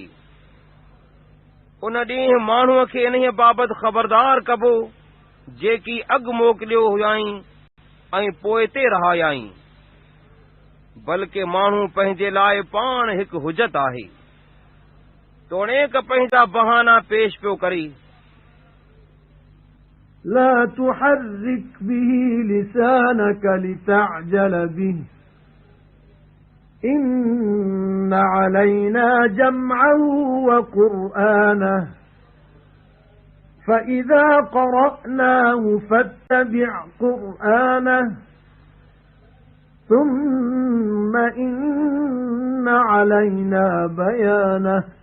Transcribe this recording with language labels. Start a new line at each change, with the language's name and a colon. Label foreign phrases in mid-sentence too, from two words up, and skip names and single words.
Sindhi: उन ॾींहुं माण्हूअ खे इन्हीअ बाबति ख़बरदार कबो जेकी अॻु मोकिलियो हुयाईं ऐं पोइ ते रहायाईं। बल्कि माण्हू पंहिंजे लाइ पाण हिकु हुजत आहे, तोड़ेक पंहिंजा बहाना पेश पियो करे।
Arabic: لا تحرك به لسانك لتعجل به إن علينا جمعه وقرآنه فإذا قرأناه فاتبع قرآنه ثم إن علينا بيانه